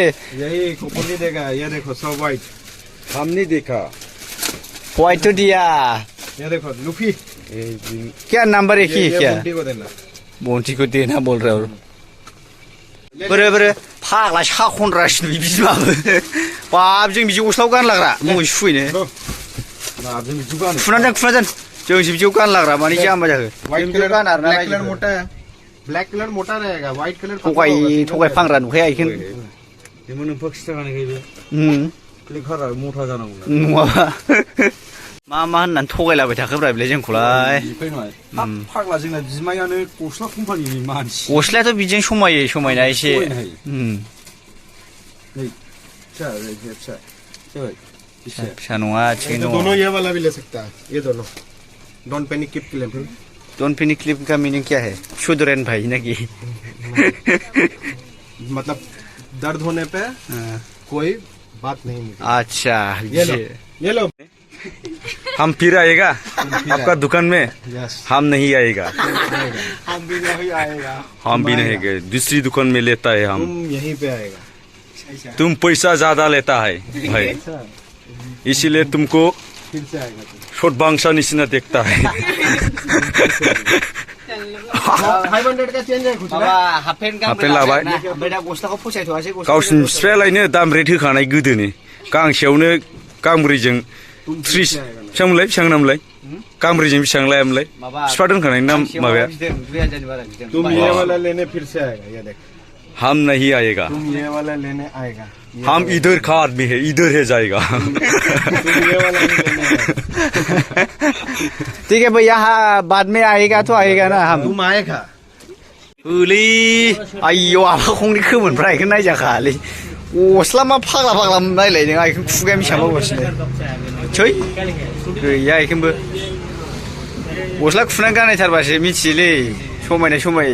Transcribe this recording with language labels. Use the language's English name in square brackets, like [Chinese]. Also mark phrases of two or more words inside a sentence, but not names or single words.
[Hindi] यही कपल ही देगा ये देखो सब व्हाइट हम नहीं देखा व्हाइट तो दिया ये देखो लुफी क्या नंबर एक ही क्या बोंटी को देना बोल रहे हो [Bodo] बोरो फाग्ला साखनरासिनो बिमाबो बाब जों बिदि गस्लाखौ गानलाग्रा मुगै सुफैनो फुनानै दोन जोंसो बिदिखौ गानलाग्रा माने जाम्बा जाखो गाना आरोना [English] black colour [Hindi] मोटा रहेगा [English] white colour [Bodo] थगाय फानग्रा नुखाया बेखौनो बेमोन नोंफा खिथाखानायखाय बे लेखारा मथा जानांगौ नङाबा मा मा होननानै थगायलाबाय थाखोब्रा बेलाय जोंखौलाय फाग्ला जोंना बिमायानो गस्ला कम्पानिनि मानसि गस्लायाथ' बिदिजों समायो समायना एसे फिसा नङा थिगैनो दङ [Hindi] दोनों ये वाला भी ले सकता है ये दोनों [English] don't panic clip clip don't panic clip [Hindi] का मीनिंग क्या है शुद्रन भाई ना की मतलब दर्द होने पे कोई बात नहीं मिलती अच्छा ये लो हम फिर आएगा आपका दुकान में हम नहीं आएगा हम भी नहीं आएगा हम भी नहीं गए दूसरी दुकान में लेता है हम तुम यहीं पे आएगा तुम पैसा ज्यादा लेता है भाई इसीलिए तुमको फिर से आएगा छोट [Bodo] बांग्सा निसिना [Hindi] देखता है 500 का चेंज है कुछ [Bodo] माबा हाफेन हाफेन लाबाय ओमफ्राय दा गस्लाखौ फसायथ'आसै गावसिनि बिफायालायनो दाम रेट होखानाय गोदोनि गांसेयावनो गांब्रैजों 30 बेसेबांमोनलाय बेसेबां नामलाय गांब्रैजों बेसेबां लायामोनलाय बिफा दोनखानाय नाम माबाया [Hindi] तुम ये वाला लेने फिर से आएगा ये देख हम नहीं आएगा तुम ये वाला लेने आएगा हम इधर का आदमी है इधर है जाएगा तुम ये वाला नहीं लेने आएगा ठीक है भैया हाँ बाद में आएगा तो आएगा ना हम तुम आएगा [Bodo] ओलै आयौ आफा खंनि खोमोनफ्रा बेखौ नायजाखालै गस्ला मा फाग्ला फाग्ला नायलायदों आइखौ खुगाया मिसां मावगासिनो सै गैया बेखौबो गस्ला खुनानै गाननायथारबासो मिथियोलै समायनाय समाय